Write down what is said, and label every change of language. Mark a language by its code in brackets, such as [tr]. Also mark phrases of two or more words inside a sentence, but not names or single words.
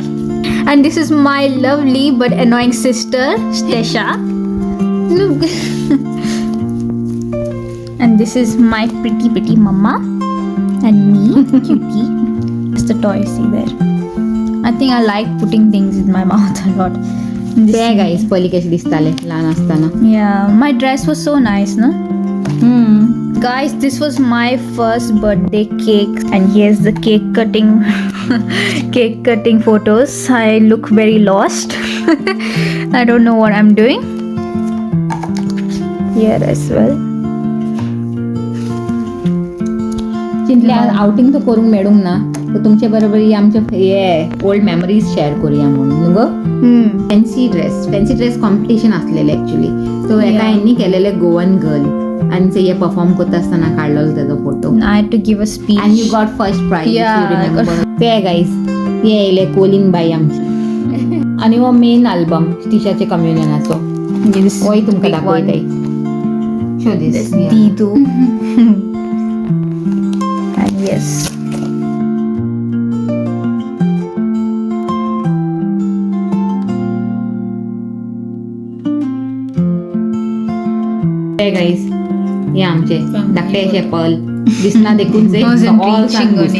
[en] And this is my lovely but annoying sister, Stesha. Look. And this is my pretty mama. And me, cutie. That's the toy, see there. I think I like putting things in my mouth a lot. And [kok] ते गाईस पयलीं कशें दिसतालें ल्हान आसतना. [en] yeah, my dress was so nice, no? Guys, this was my first birthday cake, and here's the cake cutting photos. I look very lost. I don't know what I'm doing. Here as well. [kok] चिंतले आज आउटिंग तो करूंक मेळूंक ना. तर तुमचे बरोबर ही आमचे हे [en] old memories share [kok] करूया म्हणून न्हू गो. [en] fancy dress competition [kok] आसलेलें एक्चुअली. सो एका हेंनी केलेलें [en] Goan girl [kok] आनी ते हे परफॉर्म करता आसतना काडलेलो तेजो फोटो. [en] I had to give a speech. And you got first prize. Yeah, if you I got- remember. [kok] ते गाईस हे येयले कोलिन बाई आमची. आनी हो मेन अल्बम टिशाचे कम्युनियनाचो. [en] This [kok] होय तुमकां [en] big one. [kok] दाखयताय. शो [en] This This. Didu. And yes. [kok] हे गाईस हे आमचे धाकटे अशे पल दिसना देखून जे [en] Wasn't All reaching [kok] सांग [en] only.